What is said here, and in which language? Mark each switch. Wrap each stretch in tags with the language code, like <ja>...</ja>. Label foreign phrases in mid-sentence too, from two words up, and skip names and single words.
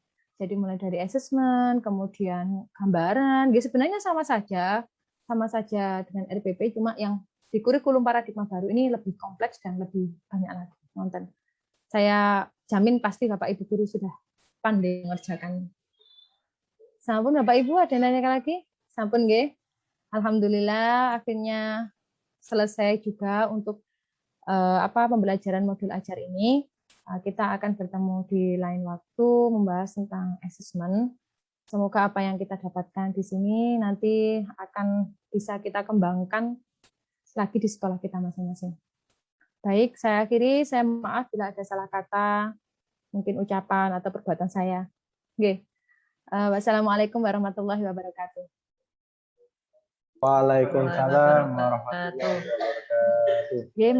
<id>Jadi mulai dari asesmen, kemudian gambaran, sebenarnya sama saja dengan RPP, cuma yang di kurikulum paradigma baru ini lebih kompleks dan lebih banyak lagi nonton. Saya jamin pasti Bapak Ibu guru sudah pandai mengerjakan. Sampun Bapak Ibu ada nanya lagi?</id> <jv>Sampun nggih.</jv> <id>Alhamdulillah akhirnya selesai juga untuk pembelajaran modul ajar ini. Kita akan bertemu di lain waktu membahas tentang asesmen. Semoga apa yang kita dapatkan di sini nanti akan bisa kita kembangkan lagi di sekolah kita masing-masing. Baik, saya akhiri. Saya maaf bila ada salah kata, mungkin ucapan atau perbuatan saya. Oke.</id> <ar>والسلام عليكم ورحمة الله وبركاته. وعليكم السلام ورحمة الله وبركاته.</ar>